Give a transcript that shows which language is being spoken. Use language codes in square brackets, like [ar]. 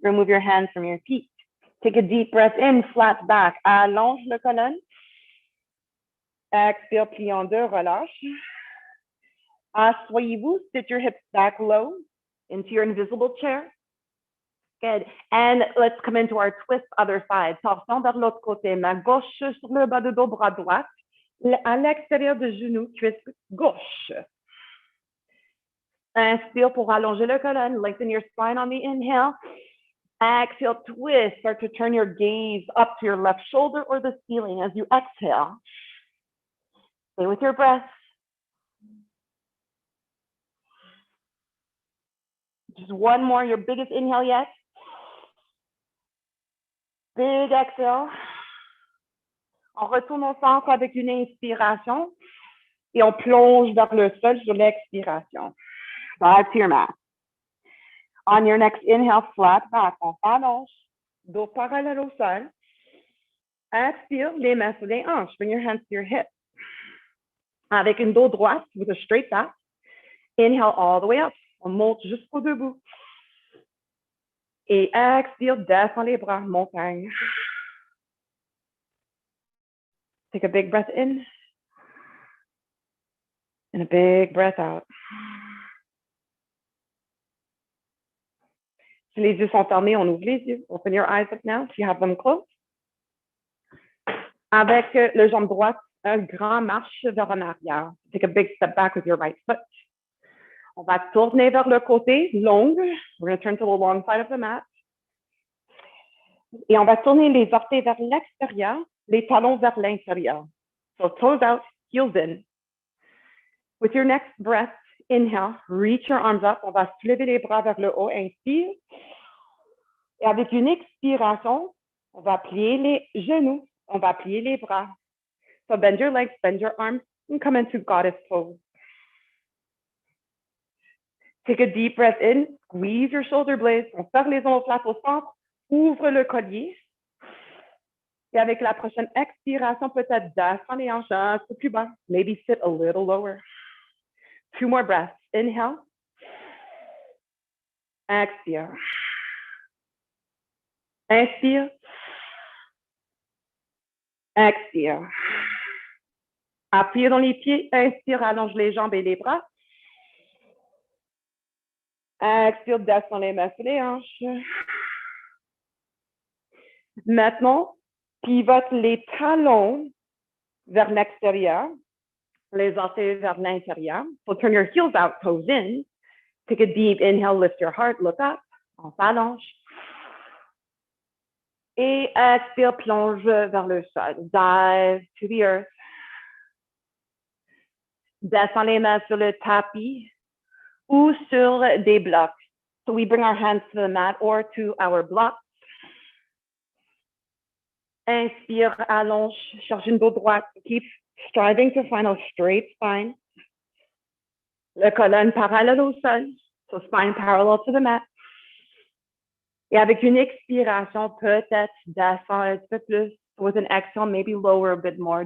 [en] Remove your hands from your feet. Take a deep breath in, flat back. [fr] Allonge la colonne. Expire, plie en deux, relâche. Asseyez-vous, [en] sit your hips back low into your invisible chair. Good. And let's come into our twist other side. [fr] Torsion vers l'autre côté. Main gauche sur le bas de dos, bras droit. À l'extérieur du genou, cuisse gauche. Inspire pour allonger la colonne. [en] Lengthen your spine on the inhale. Exhale, twist. Start to turn your gaze up to your left shoulder or the ceiling as you exhale. Stay with your breath. Just one more, your biggest inhale yet. Big exhale. [fr] On retourne au centre avec une inspiration et on plonge vers le sol sur l'expiration. [en] Back to your mat. On your next inhale, flat back. [fr] On s'allonge, dos parallèle au sol. Expire, les mains sur les hanches. [en] Bring your hands to your hips. [fr] Avec une dos droite, [en] with a straight back. Inhale all the way up. [fr] On monte jusqu'au debout. Et expire, descend les bras, montagne. [en] Take a big breath in. And a big breath out. [fr] Si les yeux sont fermés, on ouvre les yeux. [en] Open your eyes up now if you have them closed. [fr] Avec le jambe droite, un grand marche vers en arrière. [en] Take a big step back with your right foot. [fr] On va tourner vers le côté, longue. [en] We're going to turn to the long side of the mat. [fr] Et on va tourner les orteils vers l'extérieur, les talons vers l'intérieur. [en] So toes out, heels in. With your next breath, inhale, reach your arms up. [fr] On va soulever les bras vers le haut, inspire. Et avec une expiration, on va plier les genoux, on va plier les bras. [en] So bend your legs, bend your arms, and come into goddess pose. Take a deep breath in, squeeze your shoulder blades, [fr] on serre les omoplates au centre, ouvre le collier. Et avec la prochaine expiration, peut-être descendre les hanches un peu plus bas. [en] Maybe sit a little lower. 2 more breaths. Inhale. [fr] Expire. Inspire. Expire. Appuyez dans les pieds. Inspire, allonge les jambes et les bras. Expire, descend les mains sur les hanches. Maintenant, Pivote les talons vers l'extérieur, les orteils vers l'intérieur. [en] So turn your heels out, toes in. Take a deep inhale, lift your heart, look up. [fr] On s'allonge. Et expire, plonge vers le sol. [en] Dive to the earth. [fr] Descends les mains sur le tapis ou sur des blocs. [en] So we bring our hands to the mat or to our blocks. [fr] Inspire, allonge, cherche une dos droite. [en] Keep striving to find a straight spine. [fr] Le colonne parallèle au sol. [en] So spine parallel to the mat. [fr] Et avec une expiration, peut-être descends un petit peu plus. [en] With an exhale, maybe lower a bit more.